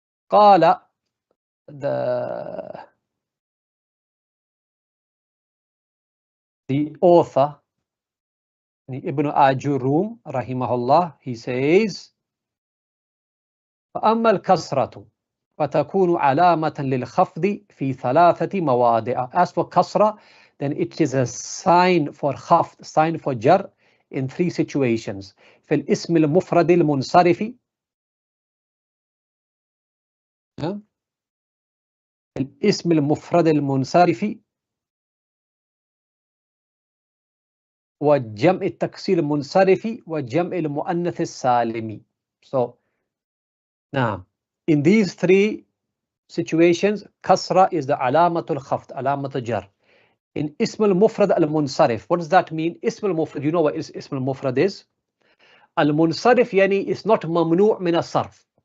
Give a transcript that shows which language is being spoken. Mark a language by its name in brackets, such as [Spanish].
[English] Qala, the author, Ibn Ājurrumiyyah, rahimahullah, he says, [Arabic] فأما الكسرة فتكون علامة للخفض في ثلاثة مواضع. [English] As for kasra, then it is a sign for khafd, sign for jar in three situations. [Arabic] في الاسم المفرد المنصرف, الاسم المفرد المنصرف وجمع التكسير المنصرف وجمع المؤنث السالم. [English] So now in these three situations, kasra is the alamatul khafd, alamatul jar. In ism al-mufrad al-munsarif, what does that mean? Ism al-mufrad, you know what ism al-mufrad is? Al-munsarif yani is not mamnu' min as-sarf.